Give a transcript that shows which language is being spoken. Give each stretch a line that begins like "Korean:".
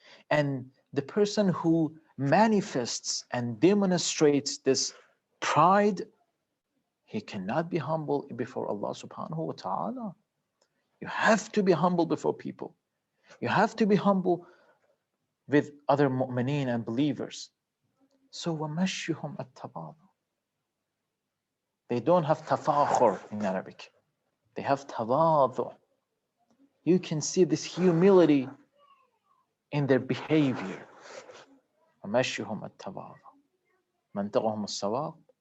English: And the person who manifests and demonstrates this pride, he cannot be humble before Allah subhanahu wa ta'ala. You have to be humble before people. You have to be humble with other mu'mineen and believers.
Arabic: So وَمَشْيُهُمْ التَّوَاضُعُ.
English: They don't have tafakhur in Arabic. They have tawadhu. You can see this humility in their behavior.
Arabic: وَمَشْيُهُمْ التَّوَاضُعُ. منطقهم الصواب.